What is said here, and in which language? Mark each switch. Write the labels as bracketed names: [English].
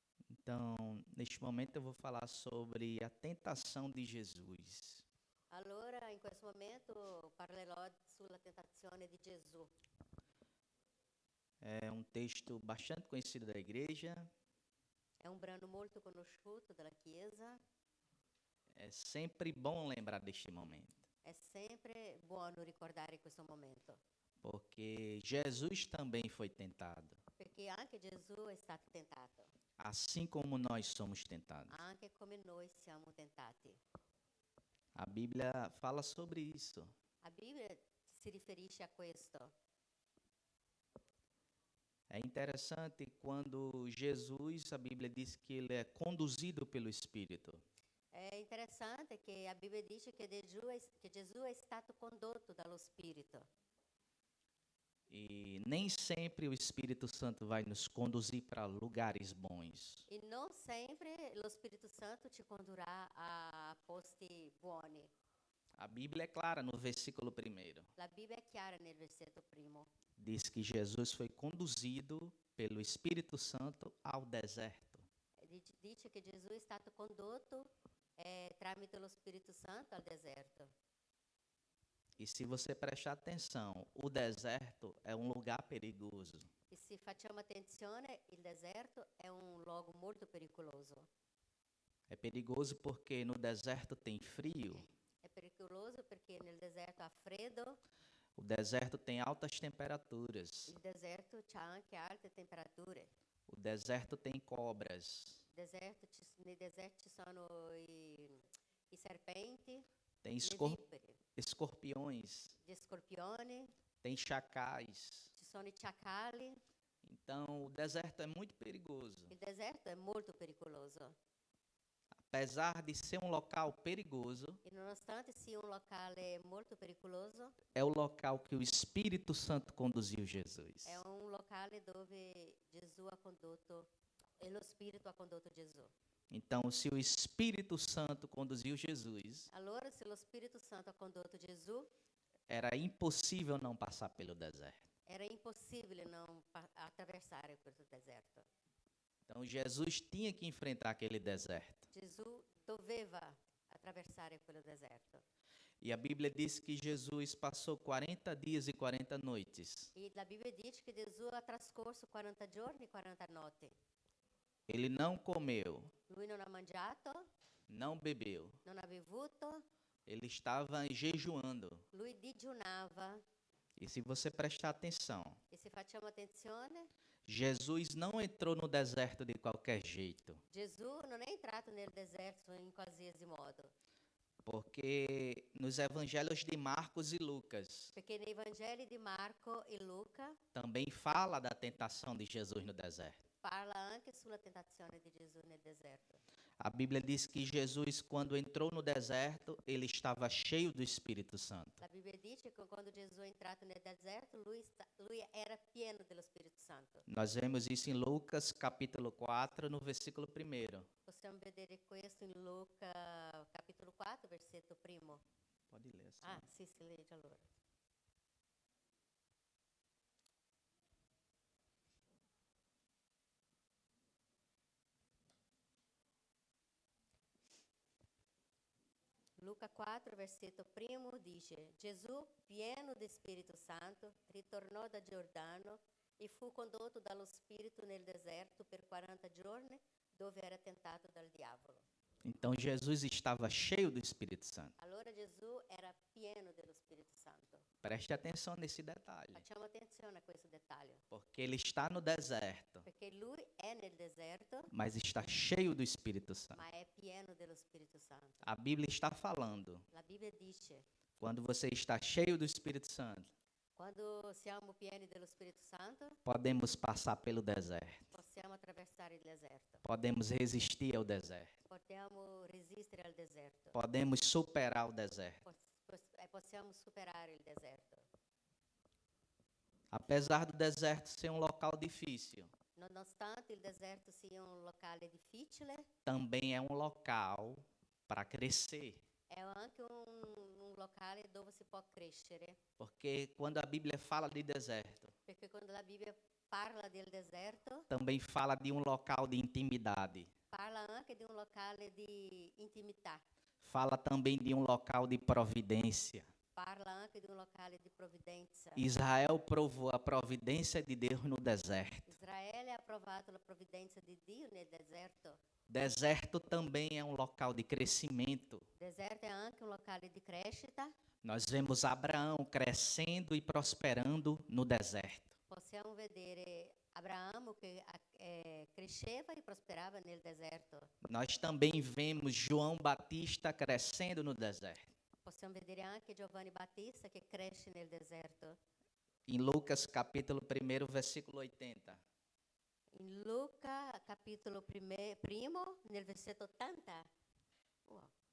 [Portuguese] Então, neste momento eu vou falar sobre a tentação de Jesus. [Italian] Allora in questo momento parlerò sulla tentazione di Gesù. [Portuguese] É um texto bastante conhecido da igreja. [Italian] È un brano molto conosciuto dalla Chiesa. [Portuguese] É sempre bom lembrar deste momento, [Italian] È sempre buono ricordare questo momento, [Portuguese] porque Jesus também foi tentado, [Italian] perché anche Gesù è stato tentato, [Portuguese] assim como nós somos tentados. [Italian] anche come noi siamo tentati. [Portuguese] A Bíblia fala sobre isso. [Italian] La Bibbia si riferisce a questo. [Portuguese] É interessante quando Jesus, a Bíblia diz que ele é conduzido pelo Espírito. [Italian] È interessante che la Bibbia dice che Gesù è stato condotto dallo Spirito. [Portuguese] E nem sempre o Espírito Santo vai nos conduzir para lugares bons. [Italian] E non sempre lo Spirito Santo ci condurrà a posti buoni. [Portuguese] A Bíblia é clara no versículo 1. [Italian] La Bibbia è chiara nel versetto 1. [Portuguese] Diz que Jesus foi conduzido pelo Espírito Santo ao deserto. [Italian] Dice che Gesù è stato condotto tramite lo Spirito Santo al deserto. [Portuguese] E se você prestar atenção, o deserto é um lugar perigoso. [Italian] E se facciamo attenzione, il deserto è un luogo molto pericoloso. [Portuguese] É perigoso porque no deserto tem frio, [Italian] È pericoloso perché nel deserto ha freddo, [Portuguese] o deserto tem altas temperaturas, [Italian] il deserto ha anche alte temperature. [Portuguese] o deserto tem cobras, [Italian] Nei deserti ci sono i serpenti, [Portuguese] tem [Italian] le vipere, [Portuguese] escorpiões, [Italian] gli scorpioni, [Portuguese] tem chacais. [Italian] ci sono i ciacali. [Portuguese] Então, o deserto é muito perigoso. [Italian] Il deserto è molto pericoloso. [Portuguese] Apesar de ser um local perigoso, [Italian] E nonostante sia un locale molto pericoloso, [Portuguese] é o local que o Espírito Santo conduziu Jesus. [Italian] è un locale dove Gesù ha condotto, e lo Spirito ha condotto Gesù. [Portuguese] Então, se o Espírito Santo conduziu Jesus, [Italian] Allora, se lo Spirito Santo ha condotto Gesù, [Portuguese] era impossível não passar pelo deserto. [Italian] era impossibile non attraversare questo deserto. [Portuguese] Então, Jesus tinha que enfrentar aquele deserto. [Italian] Gesù doveva attraversare quello deserto. [Portuguese] E a Bíblia diz que Jesus passou 40 dias e 40 noites. [Italian] E la Bibbia dice che Gesù ha trascorso 40 giorni e 40 notti. [Portuguese] Ele não comeu, [Italian] Lui non ha mangiato, [Portuguese] não bebeu. [Italian] non ha bevuto, [Portuguese] Ele estava jejuando. [Italian] lui digiunava. [Portuguese] E se você prestar atenção, [Italian] E se facciamo attenzione, [Portuguese] Jesus não entrou no deserto de qualquer jeito, [Italian] Gesù non è entrato nel deserto in qualsiasi modo, [Portuguese] porque nos evangelhos de Marcos e Lucas [Italian] perché nei Vangeli di Marco e Luca [Portuguese] também fala da tentação de Jesus no deserto. [Italian] parla anche sulla tentazione di Gesù nel deserto. [Portuguese] A Bíblia diz que Jesus, quando entrou no deserto, ele estava cheio do Espírito Santo. [Italian] La Bibbia dice che quando Gesù è entrato nel deserto, lui era pieno dello Spirito Santo. [Portuguese] Nós vemos isso em Lucas, capítulo 4, no versículo 1. [Italian] Possiamo vedere questo in Luca capitolo 4, versetto 1. [Portuguese] Pode ler assim. [Italian] Ah, sì, si legge allora. Luca 4, versetto 1 dice: Gesù, pieno di Spirito Santo, ritornò da Giordano e fu condotto dallo Spirito nel deserto per 40 giorni, dove era tentato dal diavolo. [Portuguese] Então Jesus estava cheio do Espírito Santo. [Italian] Allora Gesù era pieno dello Spirito Santo. [Portuguese] Preste atenção nesse detalhe, [Italian] Facciamo attenzione a questo dettaglio, [Portuguese] porque ele está no deserto, [Italian] perché lui è nel deserto, [Portuguese] mas está cheio do Espírito Santo. [Italian] ma è pieno dello Spirito Santo. [Portuguese] A Bíblia está falando, [Italian] La Bibbia dice: [Portuguese] quando você está cheio do Espírito Santo, [Italian] quando siamo pieni dello Spirito Santo, [Portuguese] podemos passar pelo deserto, [Italian] possiamo attraversare il deserto, [Portuguese] podemos resistir ao deserto, [Italian] possiamo resistere al deserto, [Portuguese] podemos superar o deserto. [Italian] possiamo superare il deserto. [Portuguese] Apesar do deserto ser um local difícil, [Italian] Nonostante il deserto sia un locale difficile, [Portuguese] também é um local para crescer. [Italian] è anche un locale dove si può crescere, [Portuguese] Porque quando a Bíblia fala de deserto, [Italian] perché quando la Bibbia parla del deserto, [Portuguese] também fala de um local de intimidade. [Italian] parla anche di un locale di intimità, [Portuguese] Fala também de um local de providência. [Italian] parla anche di un locale di provvidenza. [Portuguese] Israel provou a providência de Deus no deserto. [Italian] Israele ha provato la provvidenza di Dio nel deserto. [Portuguese] Deserto também é um local de crescimento. [Italian] Deserto è anche un locale di crescita. [Portuguese] Nós vemos Abraão crescendo e prosperando no deserto. [Italian] Possiamo vedere Abramo che cresceva e prosperava nel deserto. [Portuguese] Nós também vemos João Batista crescendo no deserto. [Italian] Possiamo vedere anche Giovanni Battista che cresce nel deserto. [Portuguese] Em Lucas capítulo 1, versículo 80. [Italian] In Luca capitolo primo, nel versetto 80. Wow.